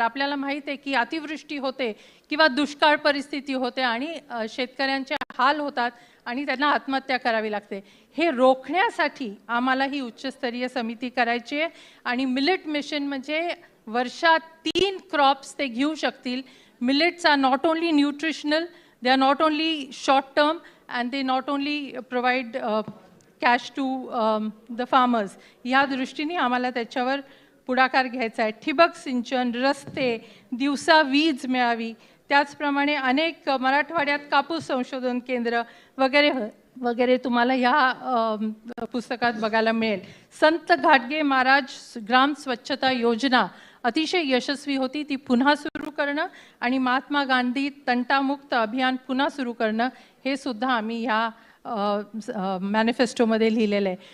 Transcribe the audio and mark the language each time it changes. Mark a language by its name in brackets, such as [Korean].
[Marathi] आपल्याला माहीत आहे की अतिवृष्टी होते किंवा दुष्काळ परिस्थिती होते आणि शेतकऱ्यांचे हाल होतात आणि त्यांना आत्महत्या करावी लागते. हे रोखण्यासाठी आम्हाला ही उच्चस्तरीय समिती करायची आहे. आणि मिलेट मिशन म्हणजे वर्षात 3 क्रॉप्स ते घेऊ शकतील. [English] Millets are not only nutritional, They are not only short term and they not only provide cash to the farmers. [Marathi] या दृष्टीने आम्हाला त्याच्यावर पुढाकार घ्यायचा आहे. ठिबक सिंचन, रस्ते, दिवसा वीज मिळावी, त्याचप्रमाणे अनेक मराठवाड्यात कापूस संशोधन केंद्र वगैरे वगैरे तुम्हाला ह्या पुस्तकात बघायला मिळेल. संत घाटगे महाराज ग्राम स्वच्छता योजना अतिशय यशस्वी होती, ती पुन्हा सुरू करणं आणि महात्मा गांधी तंटामुक्त अभियान पुन्हा सुरू करणं हे सुद्धा आम्ही ह्या मॅनिफेस्टोमध्ये लिहिलेलं आहे.